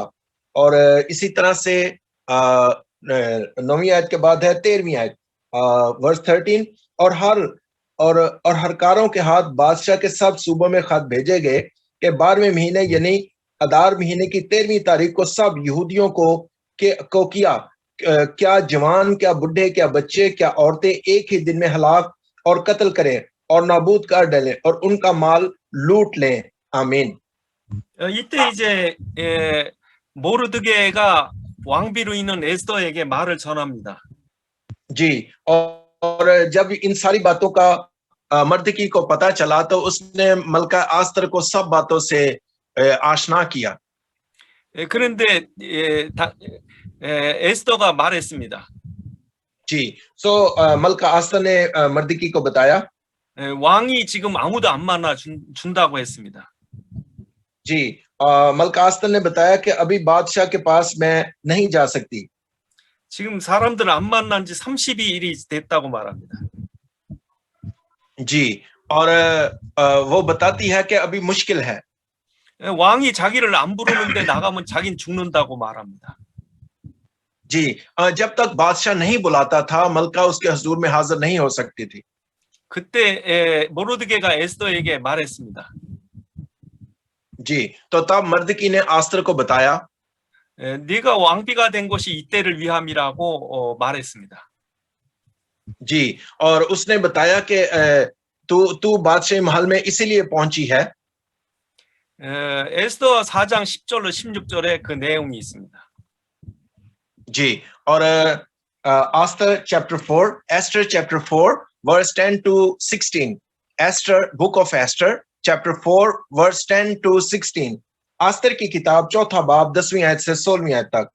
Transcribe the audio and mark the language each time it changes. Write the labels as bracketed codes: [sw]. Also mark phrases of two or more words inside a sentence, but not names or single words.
[hi] और इसी तरह से 9वीं आयत के बाद है 13वीं आयत वर्स 13, और हरकारों के हाथ बादशाह के सब सूबों में खत भेजे गए कि 12वें महीने यानी अदार महीने की 13वीं तारीख को सब यहूदियों को किया, क्या जवान, क्या बुढ़े, क्या बच्चे, क्या औरतें एक ही दिन में हलाक और कत्ल करें और नाबूद कर डालें और उनका माल लूट लें. आमीन. [ko] 이때 이제 모르드게가 왕비로 있는 에스더에게 말을 전합니다. [hi] जी, और जब इन सारी बातों का मर्दकी को पता चला तो उसने मलका आस्तर को सब बातों से आशना किया. [ko] 그런데 에스더가 말했습니다. [hi] जी, मलका आस्तर ने मर्दकी को बताया. [ko] 왕이 지금 아무도 안 만나 준다고 했습니다. [hi] जी, मलका आस्तर ने बताया कि अभी बादशाह के पास मैं नहीं जा सकती. [ko] 지금 사람들 안 만난 지 32일이 됐다고 말합니다. [hi] जी, और वो बताती है कि अभी मुश्किल है। [ko] 왕이 자기를 안 부르는데 나가면 자긴 죽는다고 말합니다. [hi] जी, जब तक बादशाह नहीं बुलाता था मलका उसके हुजूर में हाजिर नहीं हो सकती थी। [ko] 그때 모르드게가 에스더에게 말했습니다. [hi] जी, तो तब मर्दकी ने आस्तर को बताया, [ko] 네가 왕비가 된 것이 이때를 위함이라고 말했습니다. [hi] जी, और उसने बताया कि तू बादशाह महल में इसीलिए पहुंची है। [ko] 에스더 4장 10절로 16절에 그 내용이 있습니다. [hi] जी, और आस्तर [en] chapter 4 verse 10 to 16, Esther book of Esther chapter 4 verse 10 to 16, [hi] आस्तर की किताब चौथा बाब 10वीं आयत से 16वीं आयत तक।